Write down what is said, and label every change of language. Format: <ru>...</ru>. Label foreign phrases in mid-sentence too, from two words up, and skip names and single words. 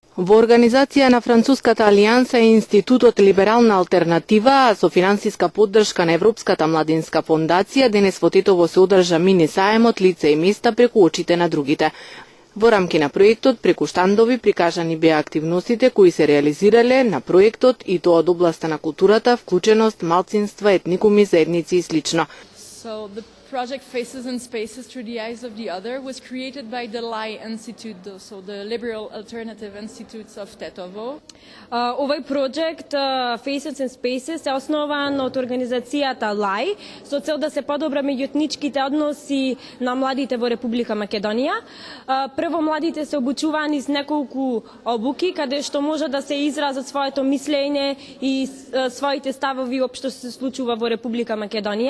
<mk>Во организација на Француската алијанса и Институтот Либерална алтернатива, а со финансиска поддршка на Европската младинска фондација, денес во Тетово се одржа мини саемот лице и места преку очите на другите. Во рамки на проектот, преку штандови прикажани беа активностите кои се реализирале на проектот и тоа од областа на културата, вклученост, малцинства, етникуми, заедници и слично.</mk> <en>So the project Faces and Spaces Through the Eyes of the Other was created by the LAI Institute, so the Liberal Alternative Institutes of Tetovo.</en> <mk>Овој проект Faces and Spaces е основан од организацијата LAI со цел да се подобра меѓуетничките односи на младите во Република Македонија. Прво, младите се обучувани с неколку обуки каде што може да се изразат своето мислење и своите ставови општо се случува во Република Македонија.</mk>